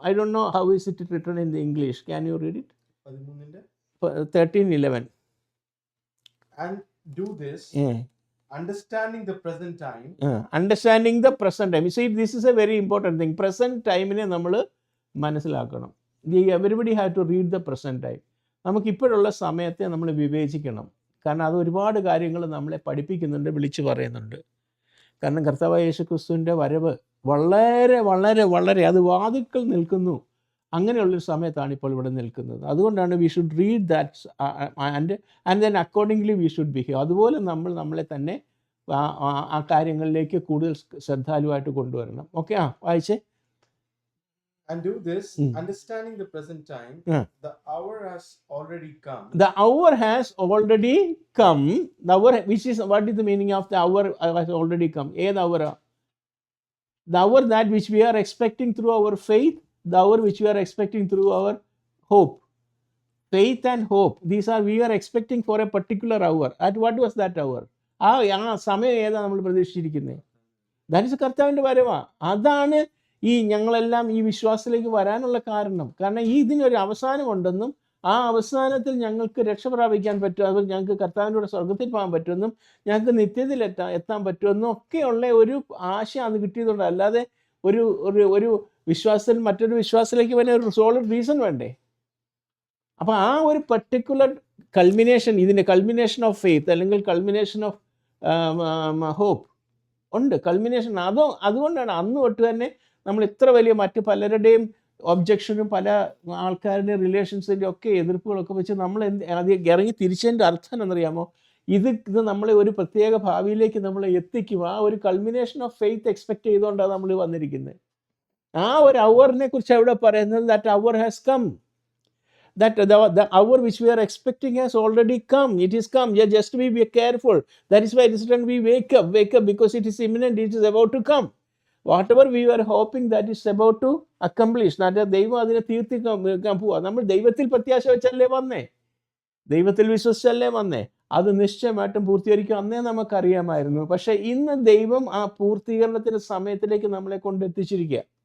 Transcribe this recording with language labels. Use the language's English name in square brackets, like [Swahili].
[English] I don't know how is it written in the English. Can you read it? 13:11. And do this, understanding the present time. Understanding the present time. See, this is a very important thing. Present time [Malayalam] ne നമ്മൾ മനസ്സിലാക്കണം. [English] Everybody have to read the present time. [Malayalam] നമുക്കിപ്പോഴുള്ള സമയത്തെ നമ്മൾ വിവേചിക്കണം. കാരണം അത് ഒരുപാട് കാര്യങ്ങൾ നമ്മളെ പഠിപ്പിക്കുന്നുണ്ട്, വിളിച്ചു പറയുന്നുണ്ട്. കാരണം കർത്താവായ യേശു ക്രിസ്തുവിൻ്റെ വരവ് വളരെ വളരെ വളരെ അത് വാതിൽക്കൽ നിൽക്കുന്നു. അങ്ങനെയുള്ളൊരു സമയത്താണ് ഇപ്പോൾ ഇവിടെ നിൽക്കുന്നത്. അതുകൊണ്ടാണ് [English] We should read that and then accordingly we should behave. [Malayalam] അതുപോലെ നമ്മളെ തന്നെ ആ കാര്യങ്ങളിലേക്ക് കൂടുതൽ ശ്രദ്ധാലുവായിട്ട് കൊണ്ടുവരണം. ഓക്കെ, വായിച്ചേ. [English] And do this, understanding the present time, the hour has already come. The hour has already come. The hour, which is, what is the meaning of the hour has already come? The hour that which we are expecting through our faith, the hour which we are expecting through our hope. Faith and hope, these are, we are expecting for a particular hour. At what was that hour? [Malayalam] ആ സമയം ഏതാ നമ്മൾ പ്രതീക്ഷിച്ചിരിക്കുന്നത്? [English] that is [Malayalam] കർത്താവിൻ്റെ വരവാ. അതാണ് ഞങ്ങളെല്ലാം ഈ വിശ്വാസത്തിലേക്ക് വരാനുള്ള കാരണം. കാരണം ഇതിനൊരു അവസാനമുണ്ടെന്നും ആ അവസാനത്തിൽ ഞങ്ങൾക്ക് രക്ഷ പ്രാപിക്കാൻ പറ്റും, അത് ഞങ്ങൾക്ക് കർത്താവിൻ്റെ കൂടെ സ്വർഗത്തിൽ പോകാൻ പറ്റുമെന്നും ഞങ്ങൾക്ക് നിത്യത്തിൽ എത്താൻ പറ്റുമെന്നും ഒക്കെയുള്ള ഒരു ആശ അത് കിട്ടിയതുകൊണ്ട്, അല്ലാതെ ഒരു വിശ്വാസത്തിൽ മറ്റൊരു വിശ്വാസത്തിലേക്ക് വരാൻ ഒരു സോളിഡ് റീസൺ വേണ്ടേ? അപ്പോൾ ആ ഒരു പർട്ടിക്കുലർ കൾമിനേഷൻ, ഇതിൻ്റെ കൾമിനേഷൻ ഓഫ് ഫെയ്ത്ത് അല്ലെങ്കിൽ കൾമിനേഷൻ ഓഫ് ഹോപ്പ് ഉണ്ട്. കൾമിനേഷൻ അതുകൊണ്ടാണ് അന്ന് തൊട്ട് തന്നെ നമ്മൾ ഇത്ര വലിയ മറ്റ് പലരുടെയും ഒബ്ജക്ഷനും പല ആൾക്കാരുടെയും റിലേഷൻസിൻ്റെ ഒക്കെ എതിർപ്പുകളൊക്കെ വെച്ച് നമ്മൾ ഇറങ്ങി തിരിച്ചതിൻ്റെ അർത്ഥം എന്നറിയാമോ? ഇത് നമ്മളെ ഒരു പ്രത്യേക ഭാവിയിലേക്ക് നമ്മളെ എത്തിക്കും. ആ ഒരു കൾമിനേഷൻ ഓഫ് ഫെയ്ത്ത് എക്സ്പെക്ട് ചെയ്തുകൊണ്ടാണ് നമ്മൾ വന്നിരിക്കുന്നത്. ആ ഒരു അവറിനെ കുറിച്ച് അവിടെ പറയുന്നത്, [English] That hour has come. That the hour which we are expecting has already come. It is come. Just be careful. That is why it is written, we wake up because it is imminent. It is about to come. Whatever we were hoping that is about to accomplish. [Malayalam] ദൈവം അതിനെ തീർത്തിക്കാൻ പോവാ. നമ്മൾ ദൈവത്തിൽ പ്രത്യാശ വെച്ചല്ലേ വന്നേ, ദൈവത്തിൽ വിശ്വസിച്ചല്ലേ വന്നേ. അത് നിശ്ചയമായിട്ടും പൂർത്തീകരിക്കും. അന്നേ നമുക്കറിയാമായിരുന്നു. പക്ഷേ ഇന്ന് ദൈവം ആ പൂർത്തീകരണത്തിൻ്റെ സമയത്തിലേക്ക് നമ്മളെ കൊണ്ടെത്തിച്ചിരിക്കുക.